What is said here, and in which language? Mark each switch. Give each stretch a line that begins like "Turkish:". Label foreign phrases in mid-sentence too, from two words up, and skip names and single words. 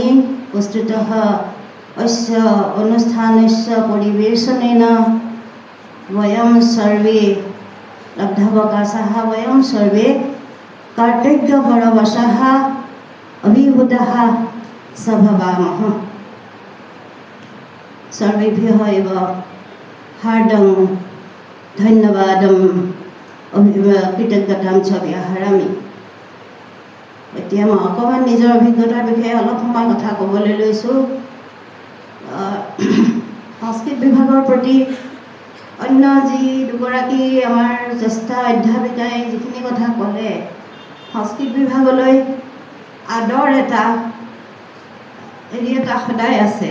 Sanskrit: वस्तुतः अस्य अनुष्ठानस्य परिवेशनेन वयं सर्वे लब्धावकाशाः वयं सर्वे कर्तव्यपरवशाः अभिभूताः स भवामः। सर्वेभ्यः एव हार्दं धन्यवादं कृतज्ञतां च व्याहरामि।
Assamese: এতিয়া মই অকণমান নিজৰ অভিজ্ঞতাৰ বিষয়ে অলপ সময় কথা ক'বলৈ লৈছোঁ। সংস্কৃত বিভাগৰ প্ৰতি অন্য যি দুগৰাকী আমাৰ জ্যেষ্ঠ অধ্যাপিকাই যিখিনি কথা ক'লে, সংস্কৃত বিভাগলৈ আদৰ এটা সদায় আছে।